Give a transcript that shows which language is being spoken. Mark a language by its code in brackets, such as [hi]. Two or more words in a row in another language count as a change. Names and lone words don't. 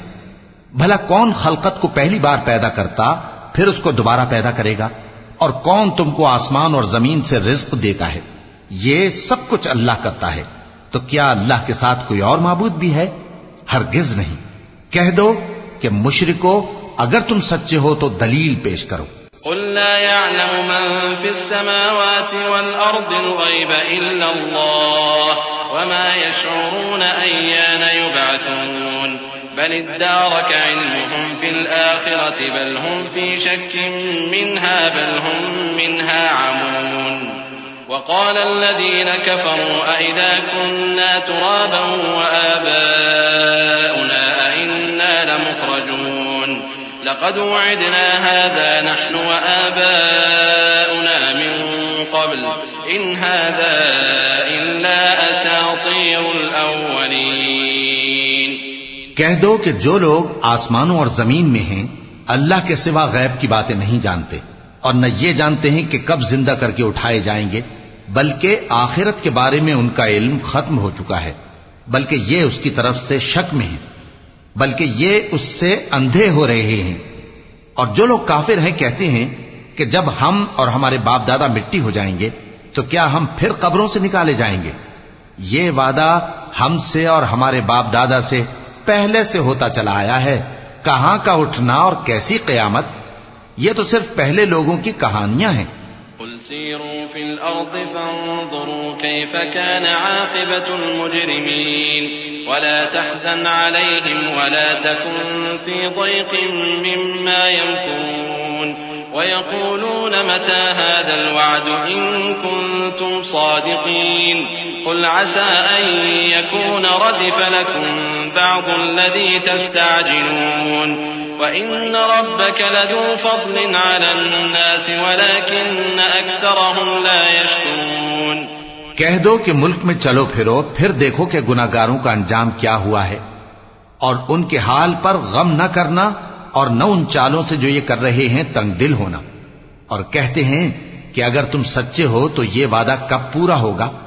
[hi] भला कौन खलकत को पहली बार पैदा करता फिर उसको दोबारा पैदा करेगा? और कौन तुमको आसमान और जमीन से रिज्क देता है? ये सब कुछ अल्लाह करता है, तो क्या अल्लाह के साथ कोई और माबूद भी है? हरगिज नहीं। कह दो कि मुशरिको, अगर तुम सच्चे हो तो दलील पेश करो। [ar] قل لا يعلم من في السماوات والأرض الغيب إلا الله وما يشعرون أيان يبعثون بل ادارك علمهم في الآخرة بل هم في شك منها بل هم منها عمون وقال الذين كفروا أإذا كنا ترابا و آباؤنا أإنا لمخرجون لقد وعدنا هذا نحن وآباؤنا من قبل إن هذا إلا أساطير الأولين. [hi] कह दो कि जो लोग आसमानों और जमीन में हैं अल्लाह के सिवा गैब की बातें नहीं जानते और न ये जानते हैं कि कब जिंदा करके उठाए जाएंगे, बल्कि आखिरत के बारे में उनका इल्म खत्म हो चुका है, बल्कि ये उसकी तरफ से शक में है, बल्कि ये उससे अंधे हो रहे हैं। और जो लोग काफिर हैं कहते हैं कि जब हम और हमारे बाप दादा मिट्टी हो जाएंगे तो क्या हम फिर कब्रों से निकाले जाएंगे? ये वादा हमसे और हमारे बाप दादा से पहले से होता चला आया है। कहां का उठना और कैसी क़यामत? ये तो सिर्फ पहले लोगों की कहानियां हैं। [ar] قل سيروا في الأرض فانظروا كيف كان عاقبة المجرمين ولا تحزن عليهم ولا تكن في ضيق مما يمكرون ويقولون متى هذا الوعد إن كنتم صادقين قل عسى أن يكون ردف لكم بعض الذي تستعجلون وإن ربك لذو فضل على الناس ولكن أكثرهم لا يشكرون. [hi] कह दो कि मुल्क में चलो फिरो, फिर देखो कि गुनाहगारों का अंजाम क्या हुआ है, और उनके हाल पर गम न करना और न उन चालों से जो ये कर रहे हैं तंग दिल होना। और कहते हैं कि अगर तुम सच्चे हो तो ये वादा कब पूरा होगा?